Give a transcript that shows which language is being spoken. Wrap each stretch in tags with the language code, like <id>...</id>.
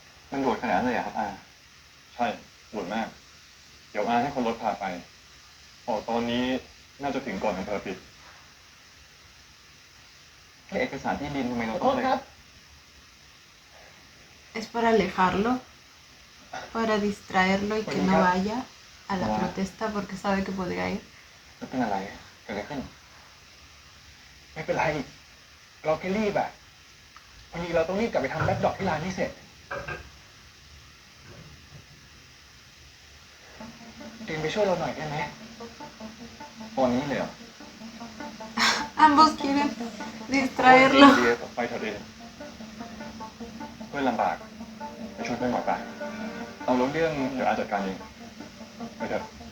<th>มันโดดขนาดนั้นเลยเหรอครับอา ใช่โดดมาก เดี๋ยวอาให้คนรถพาไปตอนนี้น่าจะถึงก่อนอำเภอปิดแค่เอกสารที่ดินทำไมเรา ขอ ต้ โท อง ษ เลย ครับ</th> <es>Es para alejarlo, para distraerlo y que no vaya a la protesta porque sabe que podría ir.</es> <th>แล้วเป็นอะไรเกิดอะไรขึ้น ไม่เป็นไร เราแค่รีบอะวันนี้เราต้องรีบกลับไปทำแบ็คดรอปที่ร้านให้เสร็จเตรียมไปช่วยเราหน่อยได้ไหม ตอนนี้เลยเหรอ</th> <es>Ambos quieren distraerlo.</es> <th>เดี๋ยวไปเถอะเดนเพื่อนลำบาก ไปช่วยเพื่อนก่อนไปเอาเรื่องเดี๋ยวอาจัดการเองไปเถอะ</th>